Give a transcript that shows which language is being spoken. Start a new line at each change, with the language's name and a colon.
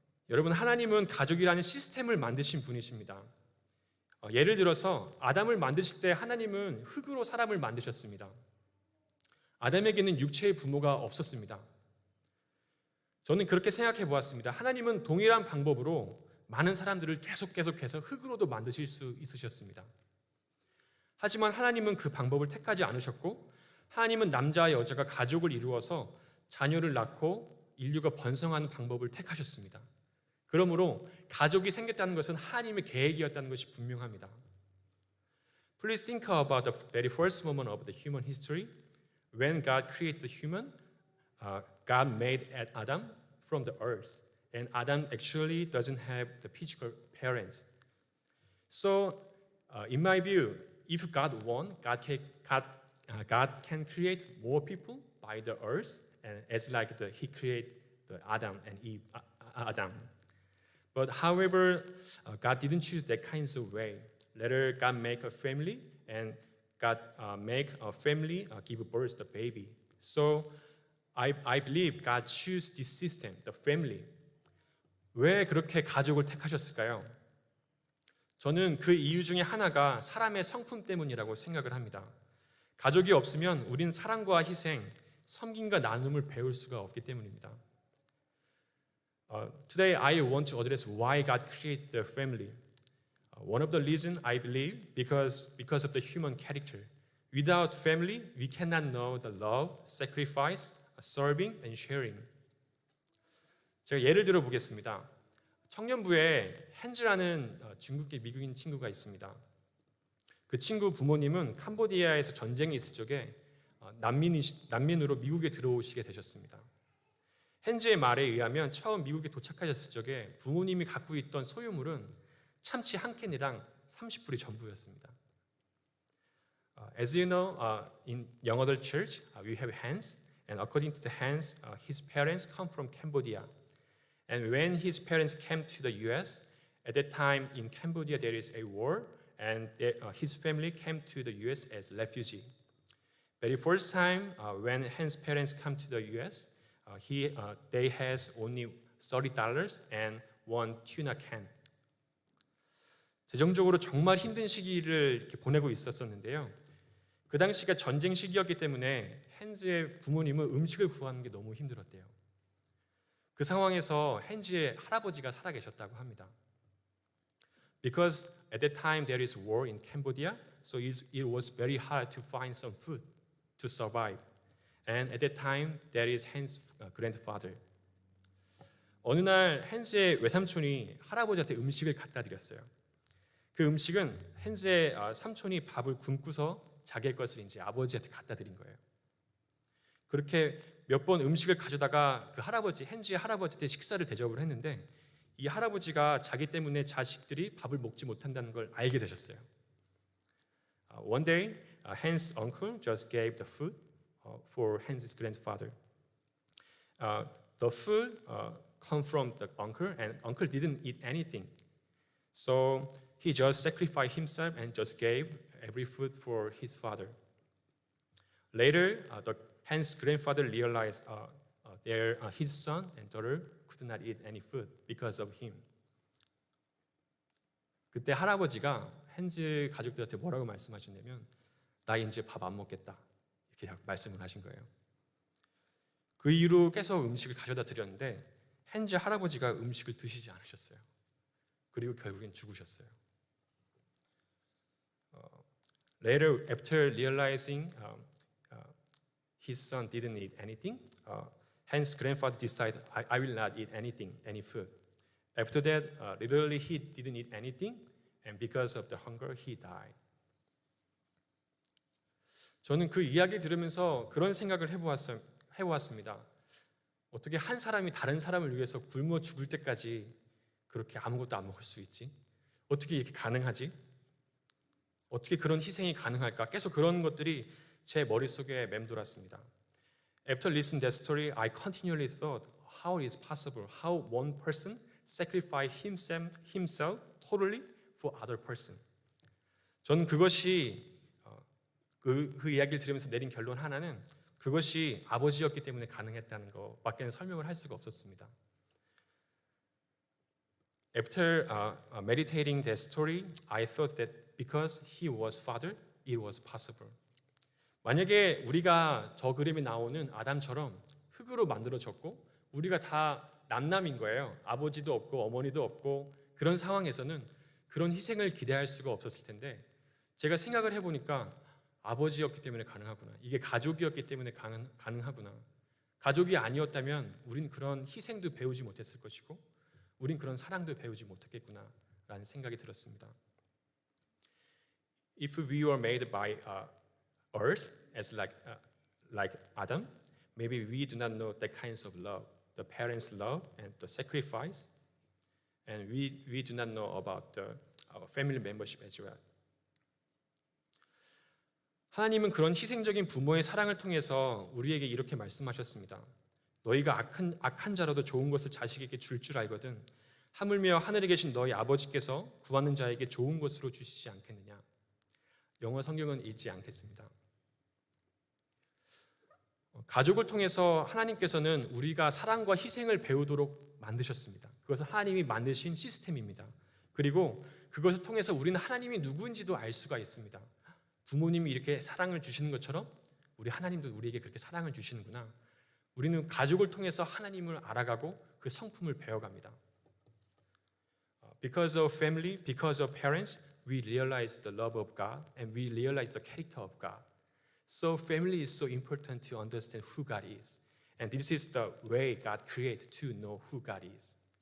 Korean: 여러분, 하나님은 가족이라는 시스템을 만드신 분이십니다. 예를 들어서 아담을 만드실 때 하나님은 흙으로 사람을 만드셨습니다. 아담에게는 육체의 부모가 없었습니다. 저는 그렇게 생각해 보았습니다. 하나님은 동일한 방법으로 많은 사람들을 계속해서 흙으로도 만드실 수 있으셨습니다. 하지만 하나님은 그 방법을 택하지 않으셨고, 하나님은 남자와 여자가 가족을 이루어서 자녀를 낳고 인류가 번성하는 방법을 택하셨습니다. 그러므로 가족이 생겼다는 것은 하나님의 계획이었다는 것이 분명합니다.
English: Please think about the very first moment of the human history. When God created the human, God made Adam from the earth. And Adam actually doesn't have the physical parents. So, in my view, if God wants, God can create more people by the earth, and as like He created the Adam and Eve, Adam. But however, God didn't choose that kind of way. Later, God make a family, and God make a family give birth to the baby. So, I believe God chose this system, the family.
Korean: 왜 그렇게 가족을 택하셨을까요? 저는 그 이유 중에 하나가 사람의 성품 때문이라고 생각을 합니다. 가족이 없으면 우리는 사랑과 희생, 섬김과 나눔을 배울 수가 없기 때문입니다.
English: Today I want to address why God created the family. One of the reasons I believe because of the human character. Without family, we cannot know the love, sacrifice, serving, and sharing.
Korean: 제가 예를 들어 보겠습니다. 청년부에 헨즈라는 중국계 미국인 친구가 있습니다. 그 친구 부모님은 캄보디아에서 전쟁이 있을 적에 난민으로 미국에 들어오시게 되셨습니다. 헨즈의 말에 의하면 처음 미국에 도착하셨을 적에 부모님이 갖고 있던 소유물은 참치 한 캔이랑 30불이 전부였습니다.
English: As you know, in Young Adult Church, we have Hans, and according to the Hans, his parents come from Cambodia. And when his parents came to the U.S., at that time in Cambodia there is a war, and his family came to the U.S. as refugee. Very first time when Hans' parents come to the U.S., they has only $30 and one tuna can.
Korean: 재정적으로 정말 힘든 시기를 이렇게 보내고 있었는데요. 그 당시가 전쟁 시기였기 때문에 헨즈의 부모님은 음식을 구하는 게 너무 힘들었대요. 그 상황에서 헨즈의 할아버지가 살아계셨다고 합니다.
English: Because at that time there is war in Cambodia, so it was very hard to find some food to survive. And at that time there is Hans' grandfather.
Korean: 어느 날 헨즈의 외삼촌이 할아버지한테 음식을 갖다 드렸어요. 그 음식은 헨즈의 삼촌이 밥을 굶고서 자기의 것을 이제 아버지한테 갖다 드린 거예요. 그렇게 몇 번 음식을 가져다가 그 할아버지, 헨즈의 할아버지한테 식사를 대접을 했는데 이 할아버지가 자기 때문에 자식들이 밥을 먹지 못한다는 걸 알게 되셨어요.
English: One day, Hans' uncle just gave the food for Hans' grandfather. The food come from the uncle, and uncle didn't eat anything. So he just sacrificed himself and just gave every food for his father. Later, Han's grandfather realized his son and daughter could not eat any food because of him.
Korean: 그때 할아버지가 헨즈 가족들한테 뭐라고 말씀하셨냐면 나 이제 밥 안 먹겠다 이렇게 말씀을 하신 거예요. 그 이후로 계속 음식을 가져다 드렸는데 헨즈 할아버지가 음식을 드시지 않으셨어요. 그리고 결국엔 죽으셨어요.
English: Later, after realizing his son didn't eat anything, Han's grandfather decided, I will not eat anything, any food. After that, literally he didn't eat anything, and because of the hunger, he died.
Korean: 저는 그 이야기 들으면서 그런 생각을 해보았습니다. 어떻게 한 사람이 다른 사람을 위해서 굶어 죽을 때까지 그렇게 아무것도 안 먹을 수 있지? 어떻게 이렇게 가능하지? 어떻게 그런 희생이 가능할까? 계속 그런 것들이 제 머릿속에 맴돌았습니다.
English: After listening to that story, I continually thought, how is possible? How one person sacrificed himself totally for other person?
Korean: 저는 그것이 그 이야기를 들으면서 내린 결론 하나는 그것이 아버지였기 때문에 가능했다는 것밖에는 설명을 할 수가 없었습니다.
English: After meditating that story, I thought that because he was father, it was possible.
Korean: 만약에 우리가 저 그림에 나오는 아담처럼 흙으로 만들어졌고 우리가 다 남남인 거예요. 아버지도 없고 어머니도 없고 그런 상황에서는 그런 희생을 기대할 수가 없었을 텐데 제가 생각을 해보니까 아버지였기 때문에 가능하구나. 이게 가족이었기 때문에 가능하구나. 가족이 아니었다면 우린 그런 희생도 배우지 못했을 것이고 우린 그런 사랑도 배우지 못했겠구나라는 생각이 들었습니다.
English: If we were made by earth as like Adam, maybe we do not know the kinds of love, the parents' love and the sacrifice, and we do not know about the family membership as well.
Korean: 하나님은 그런 희생적인 부모의 사랑을 통해서 우리에게 이렇게 말씀하셨습니다. 너희가 악한 자라도 좋은 것을 자식에게 줄 알거든 하물며 하늘에 계신 너희 아버지께서 구하는 자에게 좋은 것으로 주시지 않겠느냐. 영어 성경은 읽지 않겠습니다. 가족을 통해서 하나님께서는 우리가 사랑과 희생을 배우도록 만드셨습니다. 그것은 하나님이 만드신 시스템입니다. 그리고 그것을 통해서 우리는 하나님이 누구인지도 알 수가 있습니다. 부모님이 이렇게 사랑을 주시는 것처럼 우리 하나님도 우리에게 그렇게 사랑을 주시는구나. 우리는 가족을 통해서 하나님을 알아가고 그 성품을 배워갑니다.
English: Because of family, because of parents, we realize the love of God and we realize the character of God. So family is so important to understand who God is. And this is the way God created to know who God is.